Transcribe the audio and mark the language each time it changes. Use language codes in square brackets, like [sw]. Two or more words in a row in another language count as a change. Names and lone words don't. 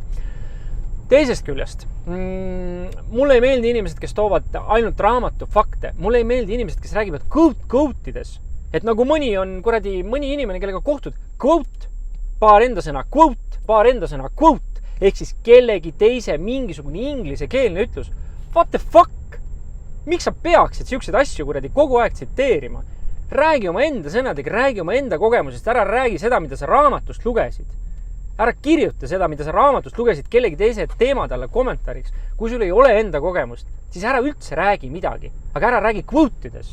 [et] Teisest küljest, mulle ei meeldi inimesed, kes toovad ainult raamatu fakte. Mulle ei meeldi inimesed, kes räägivad quote-ides. Et nagu mõni inimene, kellega kohtud, quote, paar enda sõna, quote, ehk siis kellegi teise mingisugune inglisekeelne ütlus. [en] What the fuck? [et] Miks sa peaksid siukseid asju kogu aeg tsiteerima? Räägi oma enda sõnadega, räägi oma enda kogemusest, ära räägi seda, mida sa raamatust lugesid. Ära kirjuta seda, mida sa raamatust lugesid kellegi teise teemad alla kommentaariks. Kui sul ei ole enda kogemust, siis ära üldse räägi midagi, aga ära räägi quote-ides.